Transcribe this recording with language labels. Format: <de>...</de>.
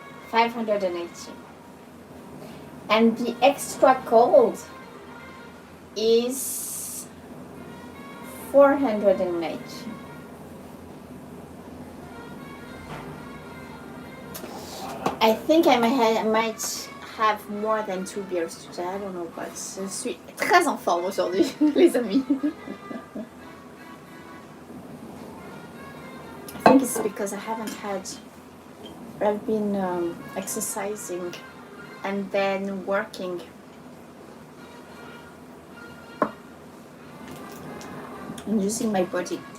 <en>580. And the extra cold is 490. I think I might have more than 2 beers today. I don't know, but</en> <fr>je suis très en forme aujourd'hui, les amis.</fr> <en>I think it's because I've been exercising and then working. And using my body.</en>